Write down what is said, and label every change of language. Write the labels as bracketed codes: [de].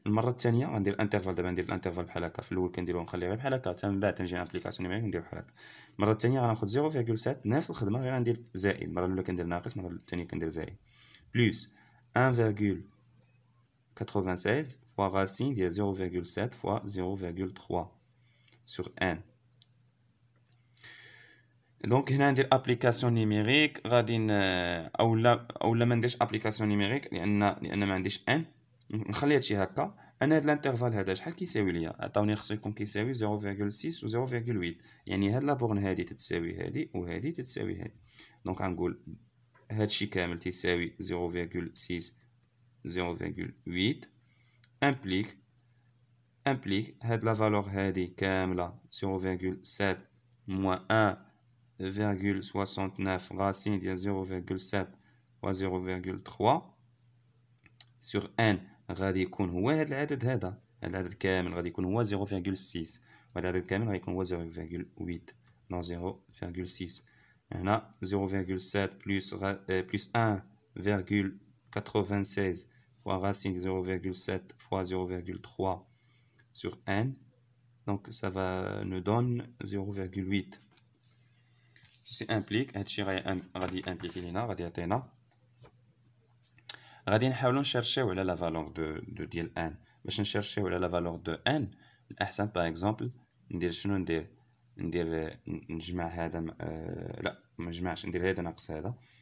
[ar] المره الثانيه غندير انترفال، دابا ندير الانترفال بحال هكا، في الاول كنديرو نخليه غير بحال هكا، حتى من بعد تنجي ابليكاسيون نيميريك ندير بحال هكا. المره الثانيه غناخد 0.7 نفس الخدمه، غير غندير زائد. المره الاولى كندير ناقص، المره الثانيه كندير زائد بلس 1.9 [fr] 96 fois racine de 0,7 fois 0,3 sur n. Donc, [ar] هنا ندير application numérique غادي اولا ما نديرش application numérique لان ما عنديش n. نخلي هادشي هكا. انا هاد الانترفال هذا شحال كيساوي ليا؟ عطاوني خصو يكون كيساوي 0,6 و 0,8. يعني هاد لابورن هادي تتساوي هادي وهادي تتساوي هادي. دونك غنقول هادشي كامل تيساوي 0,6 0,8 implique هاد لا فالور هادي كاملة [fr] 0,7 moins 1,69 racine [ar] ديال 0,7 و 0,3 sur n غادي يكون هو هاد العدد هذا. هاد العدد كامل غادي يكون هو 0,6 وهاد العدد كامل غادي يكون هو 0,8 نو 0,6. [fr] هنا 0,7 plus 1,96 fois racine de 0,7 fois 0,3 sur n. Donc ça va nous donne 0,8. Ceci implique [ar] هادشي غادي impliquer لينا غادي يعطينا غادي نحاولوا نشيرشيو على لا فالور ديال ان. باش نشيرشيو على لا فالور دو ان الاحسن باغ اكزومبل ندير شنو ندير نجمع هذا لا ما نجمعش ندير هذا ناقص هذا.